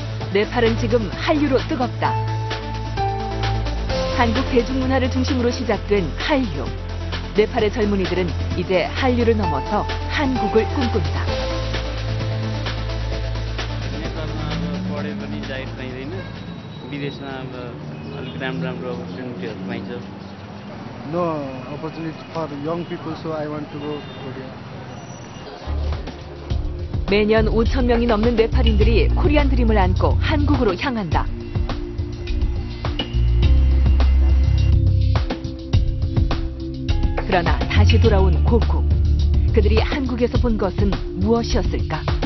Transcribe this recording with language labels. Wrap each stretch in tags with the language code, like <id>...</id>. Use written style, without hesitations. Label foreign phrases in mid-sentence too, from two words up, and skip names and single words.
<ko>네팔은 지금 한류로 뜨겁다. 한국 대중문화를 중심으로 시작된 한류. 네팔의 젊은이들은 이제 한류를 넘어서 한국을 꿈꾼다.</ko> <ne>पढे पनि जागिर पाइँदैन विदेशमा अब अलिक राम्रो अपर्च्युनिटीहरू पाइन्छ</ne> <en>No opportunity for young people, so I want to go Korea.</en> <ko>매년 5천 명이 넘는 네팔인들이 코리안 드림을 안고 한국으로 향한다. 그러나 다시 돌아온 고국. 그들이 한국에서 본 것은 무엇이었을까?</ko>